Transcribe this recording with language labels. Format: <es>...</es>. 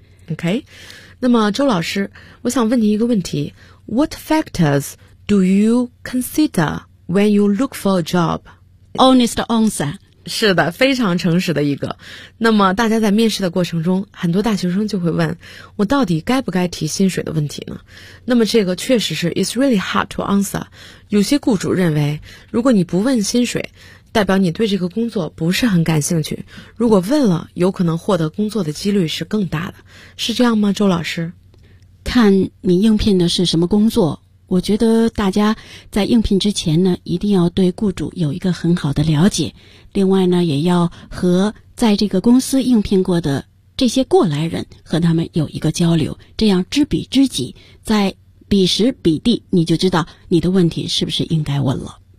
<zh>OK， 那么周老师，我想问你一个问题，</zh> <en>What factors do you consider when you look for a job？ Honest answer。</en> <zh>是的，非常诚实的一个。那么大家在面试的过程中，很多大学生就会问，我到底该不该提薪水的问题呢？那么这个确实是</zh> <en>It's really hard to answer。</en> <zh>有些雇主认为，如果你不问薪水，代表你对这个工作不是很感兴趣，如果问了，有可能获得工作的几率是更大的，是这样吗，周老师？看你应聘的是什么工作。我觉得大家在应聘之前呢，一定要对雇主有一个很好的了解，另外呢，也要和在这个公司应聘过的这些过来人和他们有一个交流，这样知彼知己，在彼时彼地，你就知道你的问题是不是应该问了。</zh>